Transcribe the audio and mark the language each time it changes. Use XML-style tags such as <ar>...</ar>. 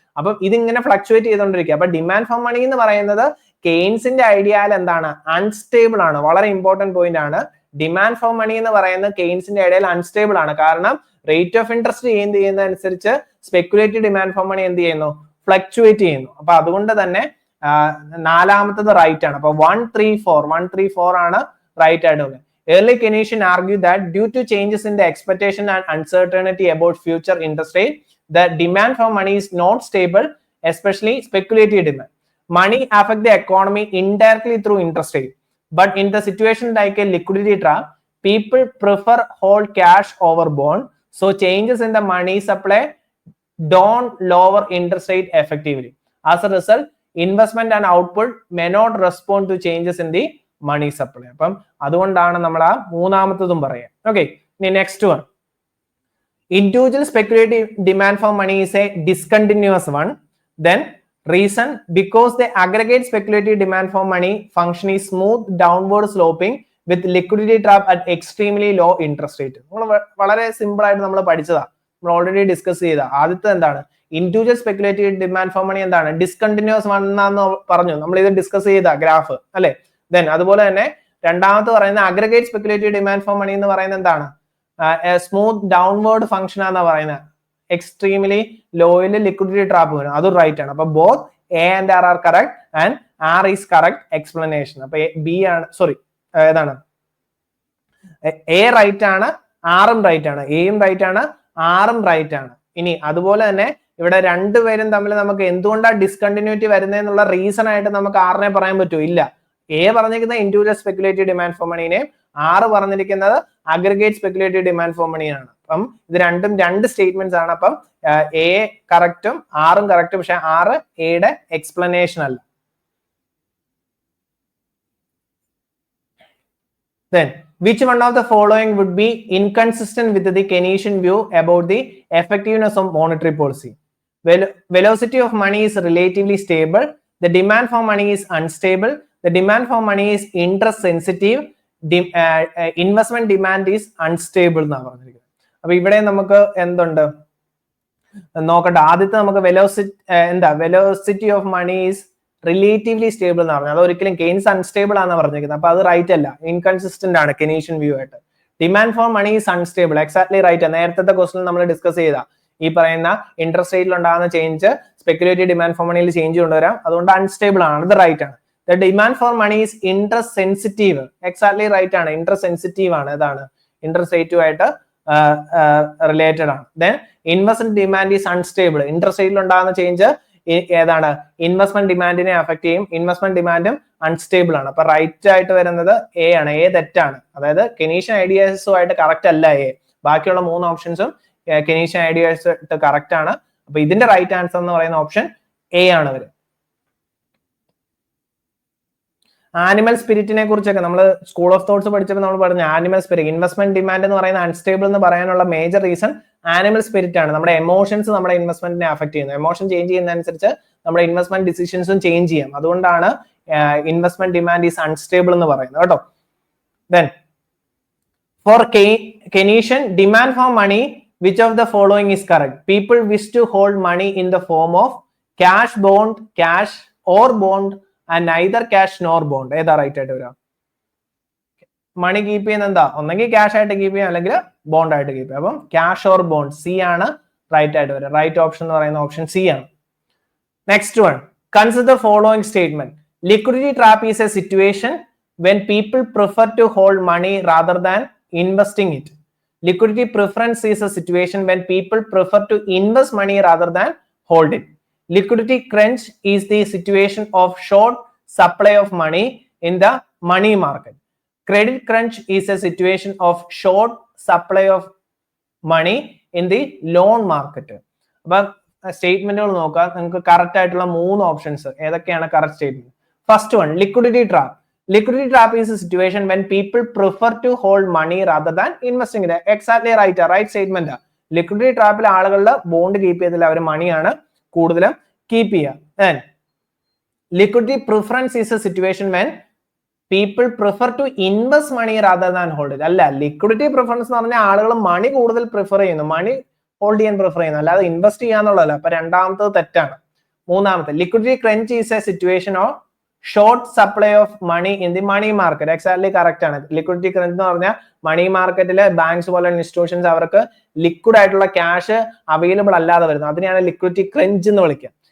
<ml>അപ്പം ഇതിങ്ങനെ ഫ്ലക്ച്വേറ്റ് ചെയ്തോണ്ടിരിക്കുക. അപ്പൊ ഡിമാൻഡ് ഫോർ മണി എന്ന് പറയുന്നത് കെയ്ൻസിന്റെ ഐഡിയയിൽ എന്താണ്, അൺസ്റ്റേബിൾ ആണ്. വളരെ ഇമ്പോർട്ടന്റ് പോയിന്റ് ആണ്. ഡിമാൻഡ് ഫോർ മണി എന്ന് പറയുന്നത് കെയ്ൻസിന്റെ ഐഡിയയിൽ അൺസ്റ്റേബിൾ ആണ്. കാരണം rate of interest change ചെയ്യുന്നതനുസരിച്ച് speculative demand for money എന്ത് ചെയ്യുന്നു, ഫ്ലക്ച്വേറ്റ് ചെയ്യുന്നു. അപ്പൊ അതുകൊണ്ട് തന്നെ നാലാമത്തത് റൈറ്റ് ആണ്. അപ്പൊ 134 ആണ് റൈറ്റ് ആയിട്ട് വന്നത്.</ml> <en>Early Keynesian argued that due to changes in the expectation and uncertainty about future interest rate, the demand for money is not stable, especially speculative demand. Money affect the economy indirectly through interest rate, but in the situation like a liquidity trap, people prefer hold cash over bond, so changes in the money supply don't lower interest rate effectively. As a result, investment and output may not respond to changes in the money supply.</en> <ml>അപ്പം അതുകൊണ്ടാണ് നമ്മൾ ആ മൂന്നാമത്തതും പറയാം.</ml> <en>Okay, next one. Individual speculative demand for money is a discontinuous one. Then reason, because the aggregate speculative demand for money function is smooth downward sloping with liquidity trap at extremely low interest rate.</en> <ml>വളരെ simple ആയിട്ട് നമ്മൾ പഠിച്ചതാ, നമ്മൾ already discuss ചെയ്ത. ആദ്യത്തെ എന്താണ്? Individual speculative demand for money എന്താണ്? Discontinuous one എന്നാന്ന് പറഞ്ഞു, നമ്മൾ ഇത് ഡിസ്കസ് ചെയ്ത ഗ്രാഫ് അല്ലെ. ദെൻ അതുപോലെ തന്നെ രണ്ടാമത്തെ പറയുന്ന aggregate speculative demand for money എന്ന് പറയുന്നത് എന്താണ്? സ്മൂത്ത് ഡൗൺവേർഡ് ഫംഗ്ഷൻ ആണെന്നാ പറയുന്നത്. എക്സ്ട്രീംലി ലോയിൽ ലിക്വിഡിറ്റി ട്രാപ്പ് വരും, അതും റൈറ്റ് ആണ്. അപ്പൊ</ml> <en>Both A and R are correct and R is correct explanation.</en> <ml>അപ്പൊ ബി ആണ്, സോറി ഏതാണ്, എ റൈറ്റ് ആണ്, ആറും റൈറ്റ് ആണ്, എയും റൈറ്റ് ആണ്, ആറും റൈറ്റ് ആണ്. ഇനി അതുപോലെ തന്നെ ഇവിടെ രണ്ടുപേരും തമ്മിൽ നമുക്ക് എന്തുകൊണ്ടാണ് ഡിസ്കണ്ടിന്യൂറ്റി വരുന്നതെന്നുള്ള റീസൺ ആയിട്ട് നമുക്ക് ആറിനെ പറയാൻ പറ്റുമോ? ഇല്ല. എ പറഞ്ഞിരിക്കുന്നത് ഇൻഡിവിജ്വൽ സ്പെക്കുലേറ്റീവ് ഡിമാൻഡ് ഫോർ മണീനെയും ആറ് പറഞ്ഞിരിക്കുന്നത് അഗ്രിഗേറ്റ് സ്പെക്കുലേറ്റീവ് ഡിമാൻഡ് ഫോർ മണിയാണ്. അപ്പം ഇത് രണ്ടും രണ്ട് സ്റ്റേറ്റ്മെന്റ്സ് ആണ്. അപ്പം എ കറക്റ്റും ആറും കറക്റ്റും, പക്ഷെ ആറ് എയുടെ എക്സ്പ്ലനേഷൻ അല്ല.</ml> <en>Then which one of the following would be inconsistent with the Keynesian view about the effectiveness of monetary policy? Velocity of money is relatively stable. The demand for money is unstable. The demand for money is interest sensitive. Investment demand is unstable</en> <ml>എന്നാണ് പറഞ്ഞിരിക്കുന്നത്. അപ്പൊ ഇവിടെ നമുക്ക് എന്തുണ്ട് നോക്കട്ടെ. ആദ്യത്തെ നമുക്ക്</ml> <en>velocity of money is relatively stable</en> <ml>എന്ന് പറഞ്ഞാൽ അത് ഒരിക്കലും കെയ്ൻസ് അൺസ്റ്റേബിൾ ആണെന്ന് പറഞ്ഞിരിക്കുന്നത്. അപ്പൊ അത് റൈറ്റ് അല്ല, ഇൻകൺസിസ്റ്റന്റ് ആണ് കെനീഷ്യൻ വ്യൂ ആയിട്ട്.</ml> <en>Demand for money is unstable, exactly right.</en> <ml>നേരത്തെ ക്വസ്റ്റൻ നമ്മൾ ഡിസ്കസ് ചെയ്ത ഈ പറയുന്ന ഇൻട്രസ്റ്റ് റേറ്റിൽ ഉണ്ടാകുന്ന ചേഞ്ച് സ്പെക്കുലേറ്റീവ് ഡിമാൻഡ് ഫോർ മണിയിൽ ചേഞ്ച് കൊണ്ടുവരാം, അതുകൊണ്ട് അൺസ്റ്റേബിൾ ആണ്, അത് റൈറ്റ് ആണ്.</ml> <en>The demand for money is interest sensitive, exactly right</en> <ml>ആണ്, ഇൻട്രസ്റ്റ് സെൻസിറ്റീവ് ആണ്. ഇതാണ് ഇൻട്രസ്റ്റ് റേറ്റും ആയിട്ട് റിലേറ്റഡ് ആണ്. Then</ml> <en>investment demand is unstable,</en> <ml>interest റേറ്റിൽ ഉണ്ടാകുന്ന ചേഞ്ച് ഏതാണ്? ഇൻവെസ്റ്റ്മെന്റ് ഡിമാൻഡിനെ അഫക്ട് ചെയ്യും. ഇൻവെസ്റ്റ്മെന്റ് ഡിമാൻഡും അൺസ്റ്റേബിൾ ആണ്. അപ്പൊ റൈറ്റ് ആയിട്ട് വരുന്നത് എ ആണ്. എ തെറ്റാണ്, അതായത് കെനീഷ്യൻ ഐഡിയാസുമായിട്ട് കറക്റ്റ് അല്ല എ. ബാക്കിയുള്ള മൂന്ന് ഓപ്ഷൻസും കെനീഷ്യൻ ഐഡിയാസ് കറക്റ്റ് ആണ്. അപ്പൊ ഇതിന്റെ റൈറ്റ് ആൻസർ എന്ന് പറയുന്ന ഓപ്ഷൻ എ ആണ് വരും. ആനിമൽ സ്പിരിറ്റിനെ കുറിച്ചൊക്കെ നമ്മൾ സ്കൂൾ ഓഫ് തോട്ട്സ് പഠിച്ചപ്പോൾ നമ്മൾ പറഞ്ഞു ആനിമൽ സ്പിരിറ്റ്, ഇൻവെസ്റ്റ്മെന്റ് ഡിമാൻഡ് എന്ന് പറയുന്ന അൺസ്റ്റേബിൾ എന്ന് പറയാനുള്ള മേജർ റീസൺ ആനിമൽ സ്പിരിറ്റ് ആണ്. നമ്മുടെ എമോഷൻസ് നമ്മുടെ ഇൻവെസ്റ്റ്മെന്റിനെ അഫക്ട് ചെയ്യുന്നത്. എമോഷൻ ചേഞ്ച് ചെയ്യുന്നതനുസരിച്ച് നമ്മുടെ ഇൻവെസ്റ്റ്മെന്റ് ഡിസിഷൻസും ചേഞ്ച് ചെയ്യാം. അതുകൊണ്ടാണ്</ml> <en>investment demand is unstable</en> <ml>എന്ന് പറയുന്നത് കേട്ടോ.</ml> <en>Then for Keynesian demand for money, which of the following is correct? People wish to hold money in the form of cash, bond, cash or bond and neither cash nor bond.</en> <ml>ഏതാ right ആയിട്ട് വരാം? മണി keep ചെയ്യുന്ന എന്താ? ഒന്നെങ്കിൽ cash ആയിട്ട് keep ചെയ്യാം, അല്ലെങ്കിൽ bond ആയിട്ട് കീപ്പ് ചെയ്യാം. അപ്പം ക്യാഷ് ഓർ ബോണ്ട്, സി ആണ് റൈറ്റ് ആയിട്ട് വരാം. റൈറ്റ് ഓപ്ഷൻ എന്ന് പറയുന്ന ഓപ്ഷൻ സി ആണ്.</ml> <en>Next one, consider following statement. Liquidity trap is a situation when people prefer to hold money rather than investing it. Liquidity preference is a situation when people prefer to invest money rather than hold it. Liquidity crunch is the situation of short supply of money in the money market. Credit crunch is a situation of short supply of money in the loan market.</en> <ml>അപ്പോൾ സ്റ്റേറ്റ്മെന്റുകൾ നോക്കാം, നിങ്ങൾക്ക് correct ആയിട്ടുള്ള മൂന്ന് options ഏതൊക്കെയാണ് correct statement.</ml> <en>First one, liquidity trap. Liquidity trap is a situation when people prefer to hold money rather than investing it. Exactly right, right statement.</en> <ml>Liquidity trap ൽ ആളുകളുടെ bond keep ചെയ്തില്ല, അവർ മണിയാണ് കൂടുതലും keep ചെയ്യുക.</ml> <en>Then liquidity preference is a situation when people prefer to invest money rather than hold it.</en> <ml>അല്ല, liquidity preference എന്ന് പറഞ്ഞാൽ ആളുകൾ മണി കൂടുതൽ പ്രിഫർ ചെയ്യുന്നു, മണി ഹോൾഡ് ചെയ്യാൻ പ്രിഫർ ചെയ്യുന്നു, അല്ലാതെ ഇൻവെസ്റ്റ് ചെയ്യാന്നുള്ളതല്ല. അപ്പൊ രണ്ടാമത്തത് തെറ്റാണ്. മൂന്നാമത്തെ,</ml> <en>liquidity crunch is a situation of short supply of money in the money market.</en> <ml>Exactly correct ആണ്. ലിക്വിഡിറ്റി ക്രഞ്ച് എന്ന് പറഞ്ഞാൽ മണി മാർക്കറ്റിലെ ബാങ്ക്സ് പോലെ ഇൻസ്റ്റിറ്റ്യൂഷൻസ് അവർക്ക് ലിക്വിഡ് ആയിട്ടുള്ള ക്യാഷ് അവൈലബിൾ അല്ലാതെ വരുന്നത്, അതിനെയാണ് ലിക്വിഡിറ്റി ക്രഞ്ച് എന്ന് വിളിക്കുക.</ml>